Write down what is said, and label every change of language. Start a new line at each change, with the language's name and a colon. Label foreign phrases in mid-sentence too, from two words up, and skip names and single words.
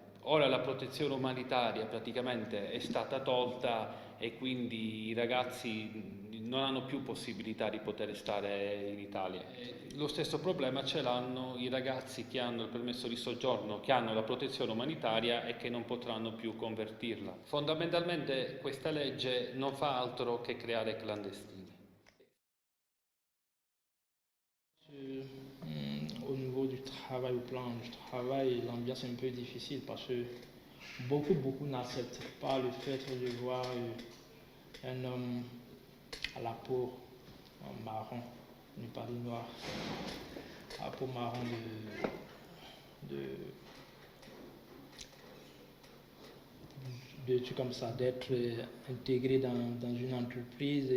Italian: Ora la protezione umanitaria praticamente è stata tolta e quindi i ragazzi non hanno più possibilità di poter stare in Italia. Lo stesso problema ce l'hanno i ragazzi che hanno il permesso di soggiorno, che hanno la protezione umanitaria e che non potranno più convertirla. Fondamentalmente questa legge non fa altro che creare clandestini.
French: Au niveau du travail, au plan du travail, l'ambiance est un peu difficile parce que beaucoup n'acceptent pas le fait de voir un homme à la peau marron, ne pas dit noir, à la peau marron de trucs comme ça, d'être intégré dans une entreprise.